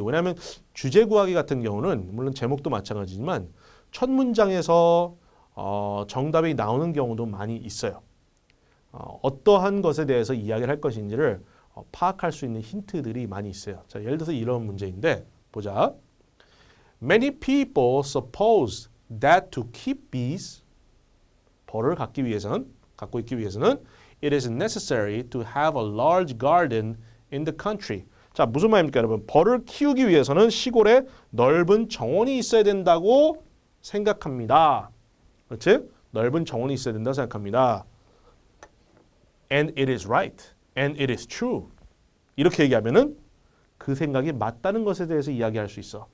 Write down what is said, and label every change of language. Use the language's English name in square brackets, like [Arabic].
[Korean] 왜냐하면 주제 구하기 같은 경우는 물론 제목도 마찬가지지만 첫 문장에서 정답이 나오는 경우도 많이 있어요. 어떠한 것에 대해서 이야기를 할 것인지를 파악할 수 있는 힌트들이 많이 있어요. 자, 예를 들어서 이런 문제인데 보자. [English] Many people suppose that to keep bees, [Korean] 벌을 갖고 있기 위해서는 [English] it is necessary to have a large garden in the country. [Korean] 자, 무슨 말입니까, 여러분? 벌을 키우기 위해서는 시골에 넓은 정원이 있어야 된다고 생각합니다. 그렇지? 넓은 정원이 있어야 된다고 생각합니다. [English] And it is right. And it is true. [Korean] 이렇게 얘기하면은 그 생각이 맞다는 것에 대해서 이야기할 수 있어.